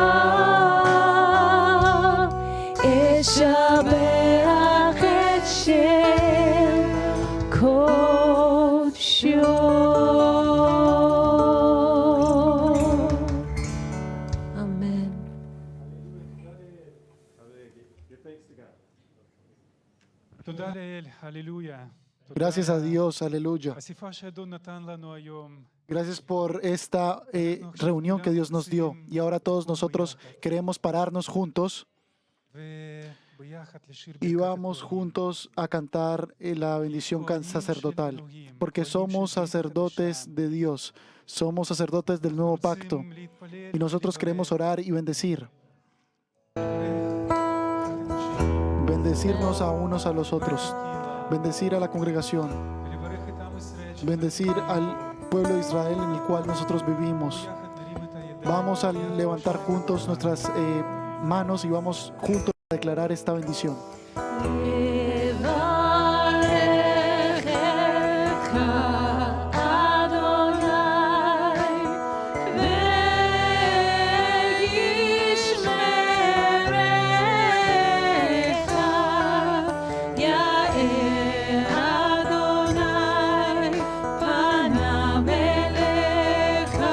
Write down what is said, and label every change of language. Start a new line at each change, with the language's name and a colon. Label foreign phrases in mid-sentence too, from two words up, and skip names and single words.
Hebrew: אשבח את שם קודשו. אמן. תודה לאל, הללויה.
Spanish: Gracias a Dios, aleluya.
Hebrew: השיחה שאדון נתן לנו היום,
Spanish: Gracias por esta reunión que Dios nos dio. Y ahora todos nosotros queremos pararnos juntos
Hebrew: וביחד לשיר
Spanish: y
Hebrew: ברכת
Spanish: vamos
Hebrew: אלוהים.
Spanish: juntos a cantar la bendición sacerdotal, porque somos sacerdotes de Dios, somos sacerdotes del nuevo pacto
Hebrew: רוצים להתפלל
Spanish: y nosotros queremos
Hebrew: ולברך.
Spanish: orar y bendecir, bendecirnos a unos a los otros, bendecir a la congregación,
Hebrew: ולברך את עם ישראל שחיים
Spanish: bendecir al pueblo de Israel en el cual nosotros vivimos.
Hebrew: ביחד נרים את הידיים.
Spanish: Vamos a levantar juntos nuestras manos y vamos juntos a declarar esta bendición.
Hebrew: לברכך אדוני וישמרך, יאר אדוני פניו אליך